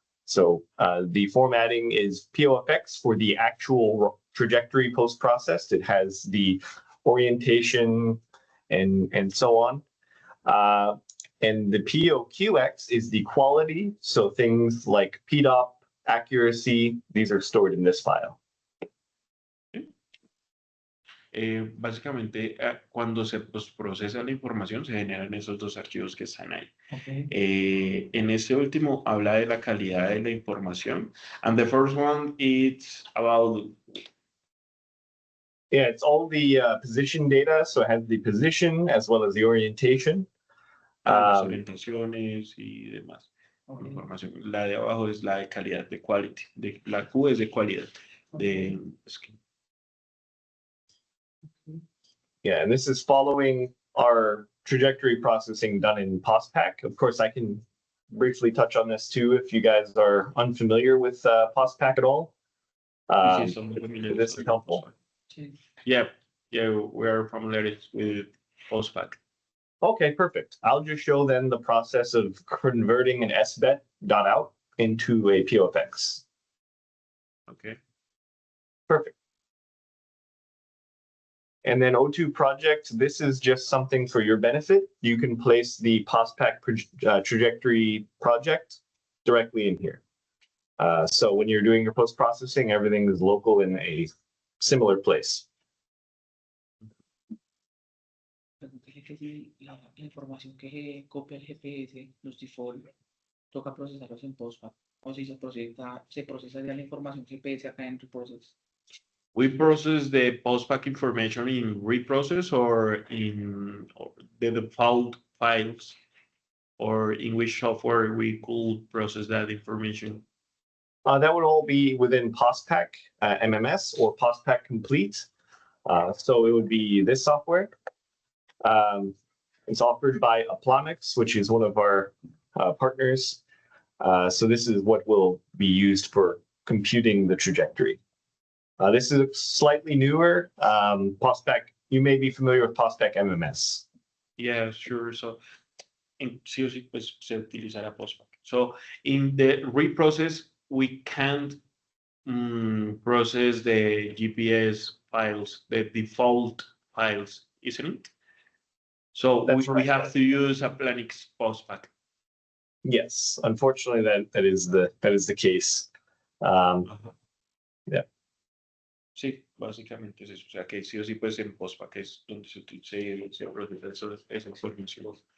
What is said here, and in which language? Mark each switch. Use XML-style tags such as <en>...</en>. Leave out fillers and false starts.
<en>So the formatting is POFX for the actual trajectory post-processed. It has the orientation and so on. And the POQX is the quality. So things like PDOP, accuracy, these are stored in this file.</en> <es>Básicamente, cuando se procesa la información, se generan esos dos archivos que están ahí.</es> <en>Okay.</en> <es>En ese último habla de la calidad de la información.</es> <en>And the first one, it's about... Yeah, it's all the position data. So it has the position as well as the orientation.</en> <es>Las orientaciones y demás. Okay. Información. La de abajo es la de calidad, de quality. La Q es de calidad. Okay.</es> <en>Yeah, and this is following our trajectory processing done in POSPAC. Of course, I can briefly touch on this too if you guys are unfamiliar with POSPAC at all. This is helpful. Yeah, we're familiar with POSPAC. Okay, perfect. I'll just show then the process of converting an SBET.out into a POFX. Okay. Perfect. And then O2 project, this is just something for your benefit. You can place the POSPAC trajectory project directly in here. So when you're doing your post-processing, everything is local in a similar place.</en> <es>La información que copia el GPS, los default, toca procesarlos en POSPAC. O si se procesa ya la información GPS acá en Riprocess.</es> <en>We process the POSPAC information in Riprocess or in the default files, or in which software we could process that information? That would all be within POSPAC MMS or POSPAC Complete. So it would be this software. It's offered by Aplonix, which is one of our partners. So this is what will be used for computing the trajectory. This is slightly newer. POSPAC, you may be familiar with POSPAC MMS. Yeah, sure.</en> <es>So en sí o sí, pues se utilizará POSPAC.</es> <en>So in the reprocess, we can't process the GPS files, the default files, isn't it? So we have to use Aplonix POSPAC. Yes, unfortunately, that is the case. Yeah.</en> <es>Sí, básicamente es eso. O sea que sí o sí, pues en POSPAC es donde se procesa esa información.</es>